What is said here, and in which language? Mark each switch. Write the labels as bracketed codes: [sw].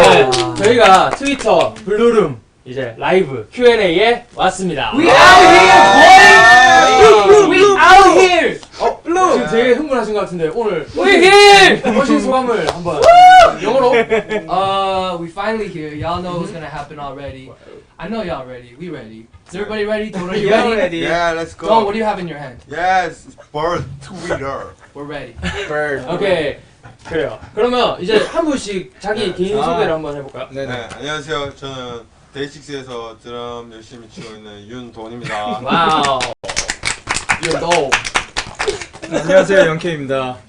[ko] 네, 저희가 트위터 블루룸 이제 라이브 Q&A에 왔습니다. [en] We out here, boy! We out here! 블루! [ko] 지금 되게 흥분하신 것 같은데 오늘 [en] We here! [ko] 오신 소감을 한번 영어로 [en] We finally here. Y'all know what's gonna happen already. I know y'all ready. We ready. Is everybody ready? Don, are you ready? Yeah, let's go. Don, what do you have in your hand? Yes, bird, Twitter. We're ready. bird. [ko] 오케이. 그래요. 그러면 이제 한 분씩 자기 개인 소개를 한번 해볼까요? 네, 안녕하세요. 저는 데이식스에서 드럼 열심히 치고 있는 윤돈입니다. 와우. 너. 안녕하세요, 영케입니다.